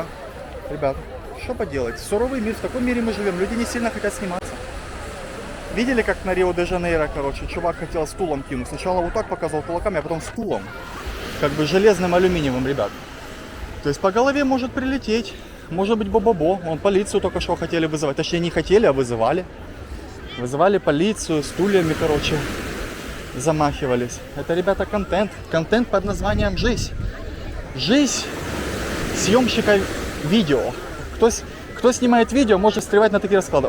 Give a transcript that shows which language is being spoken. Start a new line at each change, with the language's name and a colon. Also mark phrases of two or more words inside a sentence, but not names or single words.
Russian: Ребят, что поделать, суровый мир, в таком мире мы живем, люди не сильно хотят сниматься. Видели, как на Рио-де-Жанейро, короче, чувак хотел стулом кинуть. Сначала вот так показывал кулаками, а потом стулом. Как бы железным алюминиевым, ребят. То есть по голове может прилететь. Может быть бо-бо-бо. Вон полицию только что хотели вызывать. Точнее не хотели, а вызывали. Вызывали полицию, стульями, короче, замахивались. Это, ребята, контент. Контент под названием «Жизнь». Жизнь съемщика видео. Кто снимает видео, может встревать на такие расклады.